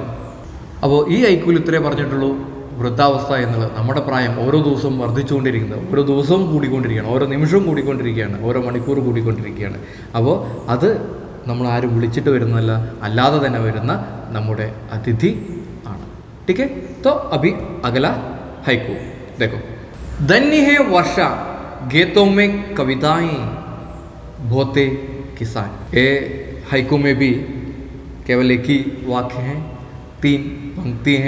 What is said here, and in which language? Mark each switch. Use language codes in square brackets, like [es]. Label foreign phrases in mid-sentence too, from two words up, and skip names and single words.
[ml] അപ്പോൾ ഈ ഐക്യൂൽ ഇത്രേ പറഞ്ഞിട്ടുള്ളൂ. വൃദ്ധാവസ്ഥ എന്നുള്ളത് നമ്മുടെ പ്രായം ഓരോ ദിവസവും വർദ്ധിച്ചുകൊണ്ടിരിക്കുന്നത്, ഓരോ ദിവസവും കൂടിക്കൊണ്ടിരിക്കുകയാണ്, ഓരോ നിമിഷവും കൂടിക്കൊണ്ടിരിക്കുകയാണ്, ഓരോ മണിക്കൂർ കൂടിക്കൊണ്ടിരിക്കുകയാണ്. അപ്പോൾ അത് നമ്മൾ ആരും വിളിച്ചിട്ട് വരുന്നതല്ല, അല്ലാതെ തന്നെ വരുന്ന നമ്മുടെ അതിഥി ആണ്. [hi] ठीक है, तो अभी अगला हाइकू देखो. धन्य है वर्षा गीतों में कविताएं बोते किसान. ये हाइकू में भी केवल एक ही वाक्य है, 3 पंक्ति हैं.